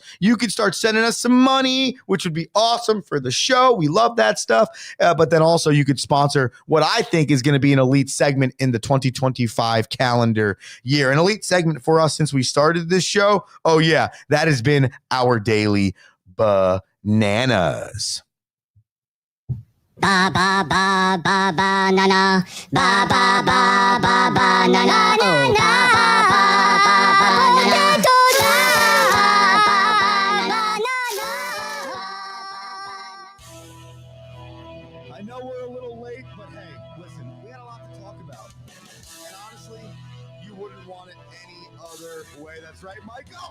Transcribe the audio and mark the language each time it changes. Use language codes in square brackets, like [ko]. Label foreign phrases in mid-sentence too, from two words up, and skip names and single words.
[en] You can start sending us some money, which would be awesome for the show. We love that stuff. But then also you could sponsor what I think is going to be an elite segment in the 2025 calendar year. An elite segment for us since we started this show. Oh, yeah, that has been our daily bananas. Ba ba ba ba ba na na ba ba ba ba ba na na na na ba ba ba ba na na. I know we're a little late, but hey, listen, we had a lot to talk about. And honestly, you wouldn't want it any other way. That's right, Michael.